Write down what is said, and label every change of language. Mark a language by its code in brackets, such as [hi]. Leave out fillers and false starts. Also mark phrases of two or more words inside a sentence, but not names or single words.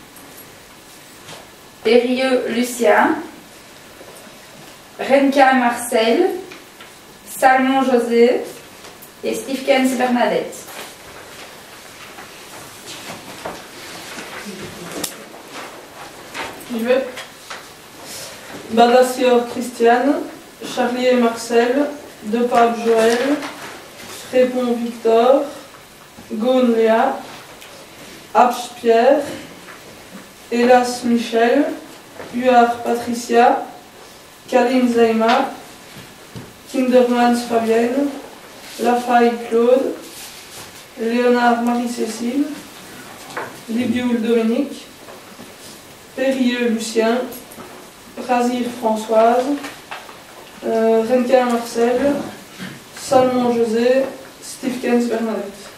[fr] Périeux Lucien, Renka Marcel, Salmon José et Stifkens Bernadette. J'y vais. Badassior Christiane, Charlie et Marcel, De Pape Joël, Frépon Victor, Gaune Léa, Apche Pierre, Hélas Michel, Huard Patricia, Kalim Zaima, Kindermans Fabienne, Lafaille Claude, Léonard Marie-Cécile, Libioul Dominique, Périlleux Lucien, Razir Françoise, Renka Marcel, Salmon José, Stevkens Bernadette.